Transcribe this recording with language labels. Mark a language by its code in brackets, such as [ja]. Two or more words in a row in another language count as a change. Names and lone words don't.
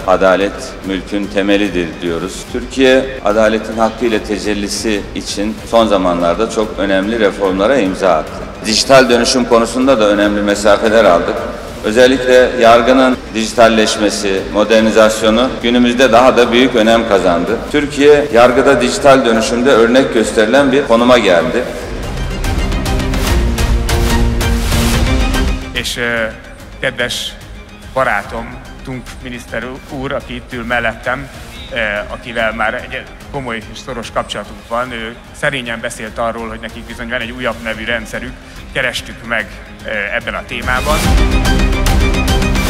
[tr] Adalet mülkün temelidir diyoruz. Türkiye adaletin hakkıyla tecellisi için son zamanlarda çok önemli reformlara imza attı. Dijital dönüşüm konusunda da önemli mesafeler aldık. Özellikle yargının dijitalleşmesi, modernizasyonu günümüzde daha da büyük önem kazandı. Türkiye yargıda dijital dönüşümde örnek gösterilen bir konuma geldi. [hu] És kedves barátom, Tunk miniszter úr, aki itt ül mellettem, akivel már egy komoly és szoros kapcsolatunk van, ő szerényen beszélt arról, hogy nekik bizony van egy újabb nevű rendszerük, kerestük meg ebben a témában.